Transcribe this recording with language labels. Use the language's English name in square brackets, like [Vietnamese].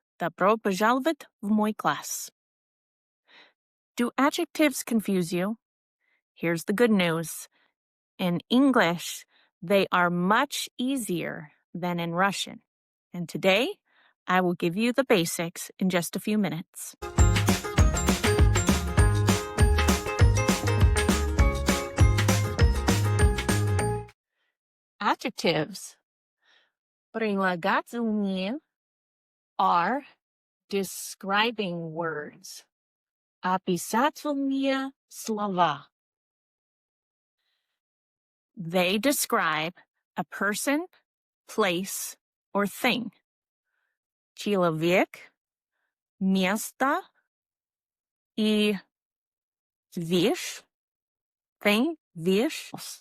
[Russian] Добро пожаловать в мой класс. [English] Do adjectives confuse you? Here's the good news. In English, they are much easier than in Russian. And today, I will give you the basics in just a few minutes. Adjectives. Прилагательные are describing words. [Russian] Описательные слова. [English] They describe a person, place, or thing. [Russian] Человек, место и вещь, thing, вещь.